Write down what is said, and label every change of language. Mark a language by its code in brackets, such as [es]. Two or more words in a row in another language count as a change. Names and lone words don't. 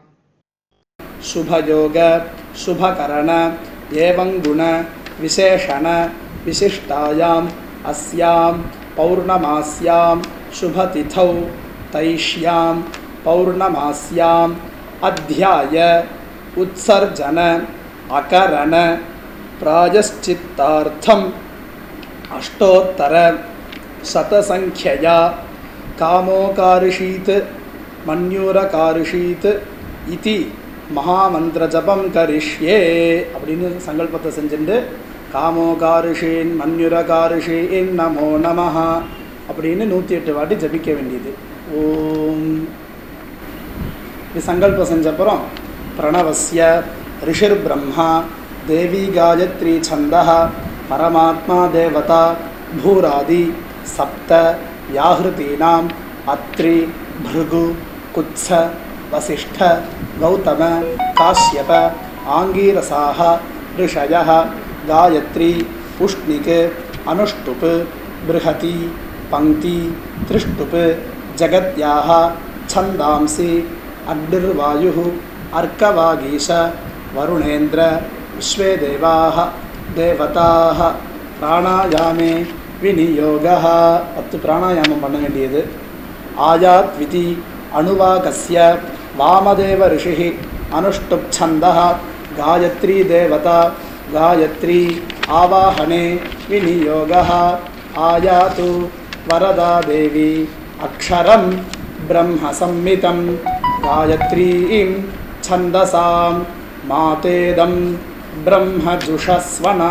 [sa] शुभयोग शुभकरण एवं गुण विशेषण विशिष्टायाम् अस्यां पौर्णमास्यां शुभतिथौ तैष्यां पौर्णमास्याम् अध्याय उत्सर्जन अकरण प्रायश्चित्तार्थम् अष्टोत्तर शतसंख्यया कामोकारिषीत् मन्यूरकारिषीत् इति महामंत्रजपं करिष्ये [ta] அப்படின்னு சங்கல்பத்தை செஞ்சுட்டு [sa] कामोऽकार्षीन् मन्युरकार्षीन् नमो नमः [ta] அப்படின்னு 108 வாட்டி ஜபிக்க வேண்டியது. [sa] ஓம். [ta] இது சங்கல்பம் செஞ்சப்புறம் [sa] प्रणवस्य ऋषिर् ब्रह्मा दैवी गायत्री छन्दः परमात्मा देवता भूरादि सप्त व्याहृतीनाम् अत्रि भृगु कुत्स वसिष्ठ गौतम काश्यप आङ्गीरसाः ऋषयः गायत्री पुष्णिक अनुष्टुप बृहति पंक्ति त्रिष्टुप जगत्याः छंदांसि अग्निर्वायुः अर्कवागीश वरुणेन्द्र विश्वे देवाः देवताः प्राणायामे विनियोगः. [ta] 10 प्राणायामம் பண்ண வேண்டியது. [sa] आयात् विधि अनुवाकस्य वामदेव ऋषिः अनुष्टुप छन्दः गायत्री देवता गायत्री आवाहने विनियोगः. आयातु वरदा देवी अक्षरं ब्रह्म संमितं गायत्रीं छन्दसां मातेदं ब्रह्म जुषस्वनः.